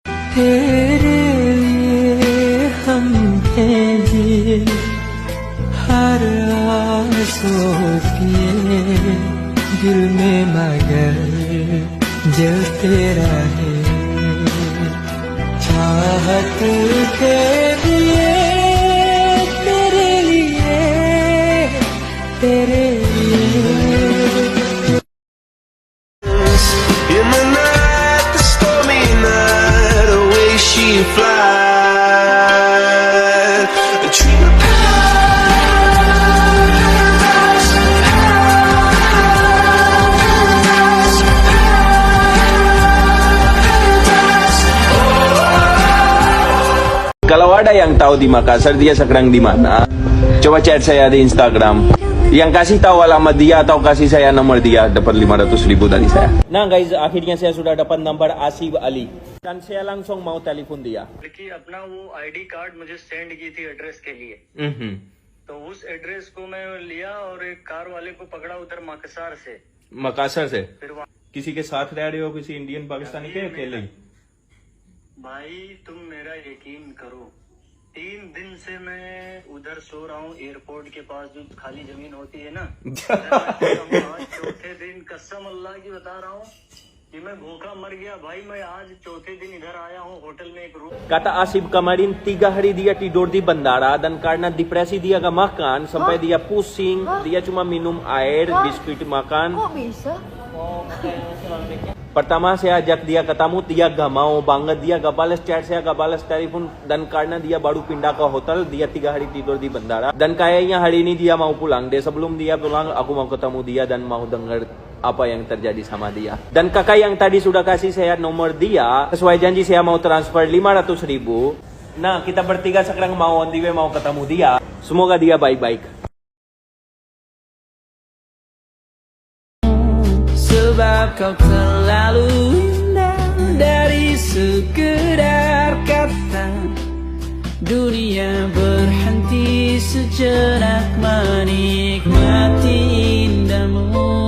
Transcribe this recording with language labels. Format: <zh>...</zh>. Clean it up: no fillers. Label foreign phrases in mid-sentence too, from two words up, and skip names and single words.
<hi>तेरे लिए हम हैं ये हर आंसू किए दिल में मगर जलते रहे चाहत के लिए तेरे लिए</hi> <en>In the night, the stormy night, away she flies. A dream of</en> <id>Kalau ada yang tahu di Makassar dia sekarang di mana, coba chat saya di Instagram. Yang kasih tahu alamat dia atau kasih saya nomor dia dapat 500.000 dari saya. Nah guys, akhirnya saya sudah dapat nomor Asif Ali dan saya langsung mau telepon dia.</id> <hi>कि अपना वो</hi> <en>ID card</en> <hi>मुझे सेंड की थी एड्रेस के लिए, तो उस एड्रेस को मैं लिया और एक कार वाले को पकड़ा उधर मकसार से। मकासर से फिर वहाँ किसी के साथ रह रहे हो, किसी इंडियन पाकिस्तानी के अकेले? भाई तुम मेरा यकीन करो, 3 दिन से मैं उधर सो रहा हूँ एयरपोर्ट के पास जो खाली जमीन होती है ना। आज चौथे दिन कसम अल्लाह की बता रहा हूँ कि मैं भूखा मर गया भाई। मैं आज चौथे दिन इधर आया हूँ, होटल में एक रूम।</hi> <id>Kata Asif kemarin 3 hari dia tidur di bandara dan karena depresi dia gak makan sampai dia pusing, dia cuma minum air, biskuit makan. Kok bisa? Pertama saya ajak dia ketemu, dia gak mau banget, dia gak balas chat saya, gak balas telepon. Dan karena dia baru pindah ke hotel, dia 3 hari tidur di bandara. Dan kayaknya hari ini dia mau pulang. Sebelum dia pulang, aku mau ketemu dia dan mau dengar apa yang terjadi sama dia. Dan kakak yang tadi sudah kasih saya nomor dia, sesuai janji saya mau transfer 500.000. Nah, kita bertiga sekarang mau</id> <en>on the way,</en> <id>mau ketemu dia. Semoga dia baik-baik. Sebab kau terlalu indah dari sekedar kata. Dunia berhenti sejenak menikmati indahmu.</id>